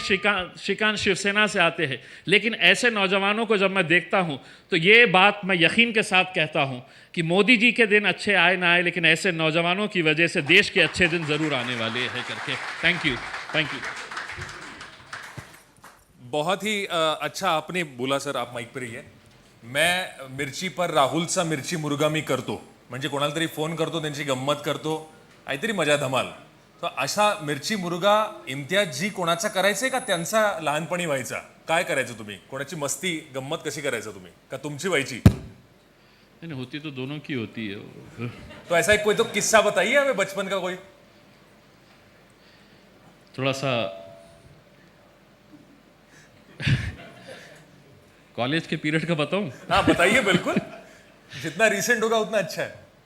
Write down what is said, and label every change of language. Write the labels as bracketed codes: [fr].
[hi] श्रीकांत शिवसेना से आते हैं। लेकिन ऐसे नौजवानों को जब मैं देखता हूँ तो ये बात मैं यकीन के साथ कहता हूँ कि मोदी जी के दिन अच्छे आए ना आए, लेकिन ऐसे नौजवानों की वजह से देश के अच्छे दिन ज़रूर आने वाले हैं करके। Thank you, thank you. बहुत ही अच्छा आपने बोला सर, आप माईक पर रहिए. [mr] मैं मिरची पर राहुलचा मिरची मुर्गा मी करतो, म्हणजे कोणाला तरी फोन करतो, त्यांची गंमत करतो, काहीतरी मजा धमाल. तर अशा मिरची मुर्गा इम्तियाज जी कोणाचा करायचंय का त्यांचा लहानपणी व्हायचा? काय करायचं तुम्ही? कोणाची मस्ती गंमत कशी करायचं तुम्ही? का तुमची व्हायची? [hi] नहीं होती तो दोनों की होती है वो। तो ऐसा एक कोई तो किस्सा बताइए हमें बचपन का कोई। थोड़ा सा कॉलेज के पीरियड का बताऊं? हाँ बताइए बिल्कुल, जितना रिसेंट होगा उतना अच्छा है।